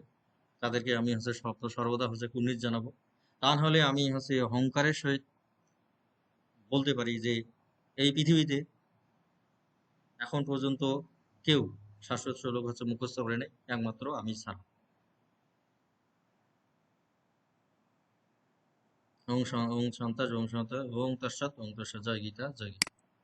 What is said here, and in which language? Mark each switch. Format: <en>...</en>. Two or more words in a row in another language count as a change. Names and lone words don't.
<bn>তাদেরকে আমি হচ্ছে সর্বদা হচ্ছে কুর্নিশ জানাবো। তা হলে আমি হচ্ছে অহংকারের সহিত বলতে পারি যে এই পৃথিবীতে এখন পর্যন্ত কেউ শাশ্বত শ্লোক হচ্ছে মুখস্থ করে নেই, একমাত্র আমি ছাড়া। ওং সন্তাস ওং সন্ত ওং তস্মাৎ ওং তস্মাৎ। জয় গীতা জয় গীতা।</bn>